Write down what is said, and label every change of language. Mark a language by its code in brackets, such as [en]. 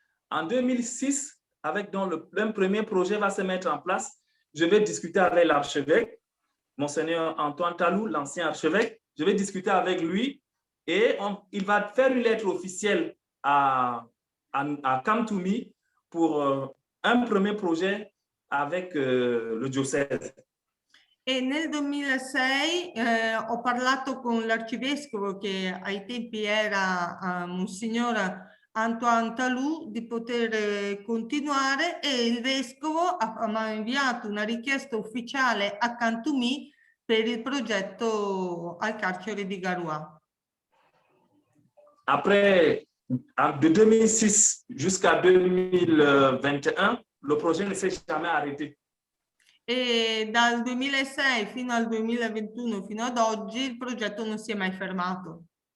[fr] En 2006, avec donc un premier projet va se mettre en place, je vais discuter avec l'archevêque, Monseigneur Antoine Talou, l'ancien archevêque. Je vais discuter avec lui et il va faire une lettre officielle à Cantumi pour un premier projet avec le diocèse. [it] E nel 2006 ho parlato con l'arcivescovo che ai tempi era Monsignor Antoine Talou di poter continuare e il vescovo mi ha inviato una richiesta ufficiale a Cantumi per il progetto al carcere di Garoua. [fr] Après, de 2006 jusqu'à 2021, le projet ne s'est jamais arrêté. [it] E dal 2006 fino al 2021, fino ad oggi, il progetto non si è mai fermato.